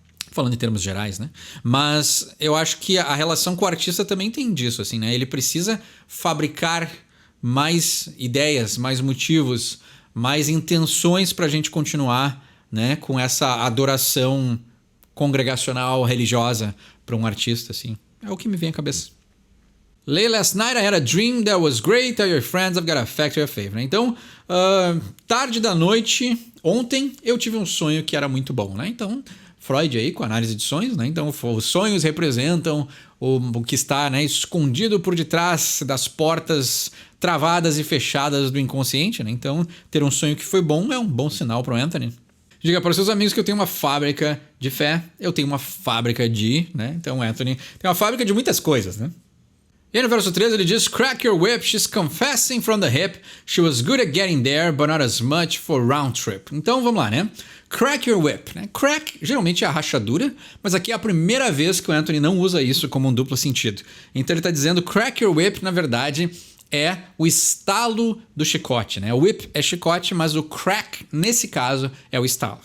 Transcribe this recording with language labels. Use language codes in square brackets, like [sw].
[pt] Falando em termos gerais, né? Mas eu acho que a relação com o artista também tem disso, assim, né? Ele precisa fabricar mais ideias, mais motivos, mais intenções para a gente continuar, né, com essa adoração congregacional, religiosa para um artista, assim. É o que me vem à cabeça. [en] Late last night I had a dream that was great. Tell your friends I've got a factory of faith. Né? [pt] Então, tarde da noite, ontem, eu tive um sonho que era muito bom, né? Então, Freud aí com análise de sonhos, né? Então, os sonhos representam o que está, né, escondido por detrás das portas travadas e fechadas do inconsciente, né? Então, ter um sonho que foi bom é um bom sinal para o Anthony. Diga para os seus amigos que eu tenho uma fábrica de fé, eu tenho uma fábrica de, né? Então, Anthony tem uma fábrica de muitas coisas, né? E aí no verso 13 ele diz: [en] Crack your whip, she's confessing from the hip. She was good at getting there, but not as much for round trip. [pt] Então, vamos lá, né? [en] Crack your whip, [pt] né? Crack geralmente é a rachadura, mas aqui é a primeira vez que o Anthony não usa isso como um duplo sentido. Então ele está dizendo [en] crack your whip, [pt] na verdade, é o estalo do chicote, né? O whip é chicote, mas o crack, nesse caso, é o estalo.